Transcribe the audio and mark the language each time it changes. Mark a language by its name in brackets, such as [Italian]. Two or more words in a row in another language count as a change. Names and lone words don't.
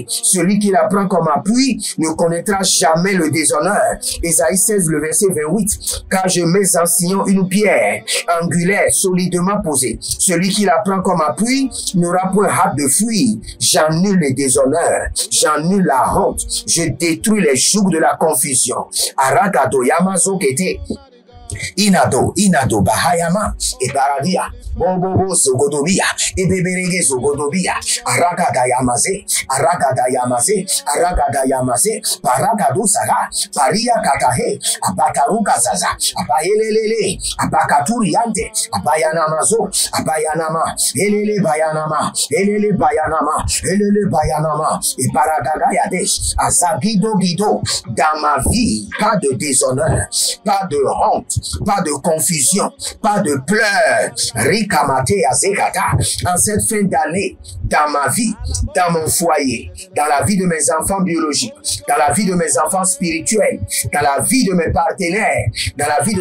[French] Celui qui la prend comme appui ne connaîtra jamais le déshonneur. Ésaïe 16, le verset 28. Car je mets en Sion une pierre angulaire, solidement posée. Celui qui la prend comme appui n'aura point hâte de fuir. J'annule les déshonneurs. J'annule la honte. Je détruis les jougs de la confusion. Aragado Yamazo Kete Inado Bahayama et Baradia Bobo Sogodobia et Beberege Sogodobia Aragada Yamaze Paragado Sara Paria Katahe Abataruka Zaza Abayelele Abakaturiante Abayanamazo Abayanama Elele Bayanama et Paragada Yadesh Azagido Guido. Dans ma vie, pas de déshonneur, pas de honte, pas de confusion, pas de pleurs. Rikamate Azekata. En cette fin d'année, dans ma vie, dans mon foyer, dans la vie de mes enfants biologiques, dans la vie de mes enfants spirituels, dans la vie de mes partenaires, dans la vie de